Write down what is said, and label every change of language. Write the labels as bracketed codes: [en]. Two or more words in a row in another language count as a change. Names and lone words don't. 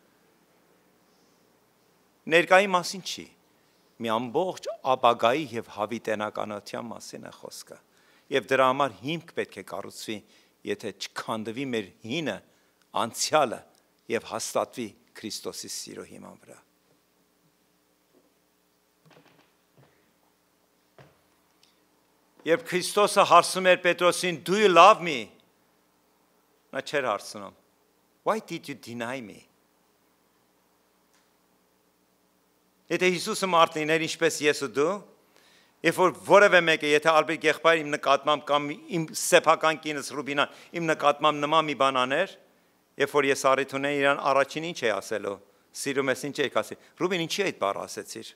[hy] Ներկայի մասին չի, մի ամբողջ ապագայի եւ հավիտենականության մասին է խոսքը։ Եվ դրա համար հիմք պետք է կառուցվի, եթե չքանդվի մեր հինը, անցյալը եւ հաստատվի Քրիստոսի սիրո հիման վրա։ Երբ Քրիստոսը հարցնում էր Պետրոսին, [en] do you love me? [hy] Նա չէր հարցնում, [en] why did you deny me? [hy] Եթե Հիսուսը մարդ լիներ ինչպես ես ու դու, երբ որ որևէ մեկը, եթե ալբերտ եղբայր իմ նկատմամբ կամ իմ սեփական կինս Ռուբինան իմ նկատմամբ նման մի բան աներ, երբ որ ես առիթ ունեի իրան առաջին ինչ է ասելու, սիրում ես ինչ եք ասի, Ռուբին ինչի այդ բառը ասեցիր,